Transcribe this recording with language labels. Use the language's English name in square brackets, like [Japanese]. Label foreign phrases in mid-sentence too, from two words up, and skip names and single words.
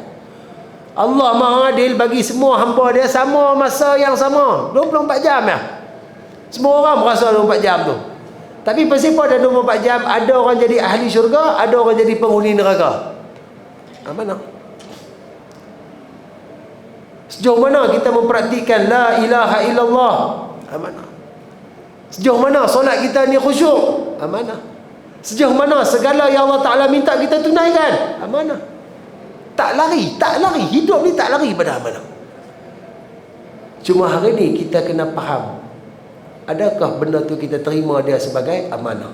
[Malay] Allah Maha Adil bagi semua hamba dia sama masa yang sama. 24 jam ya. Semua orang merasa 24 jam tu. Tapi bersifat dalam 24 jam, ada orang jadi ahli syurga, ada orang jadi penghuni neraka. Mana? Sejauh mana kita mempraktikkan [Arabic] لا إله إلا الله? [Malay] Mana? Sejauh mana solat kita ni khusyuk? Mana? Sejauh mana segala yang Allah Ta'ala minta kita tunaikan? Mana? Tak lari, tak lari. Hidup ni tak lari pada amanah. Cuma hari ni kita kena faham, adakah benda tu kita terima dia sebagai amanah?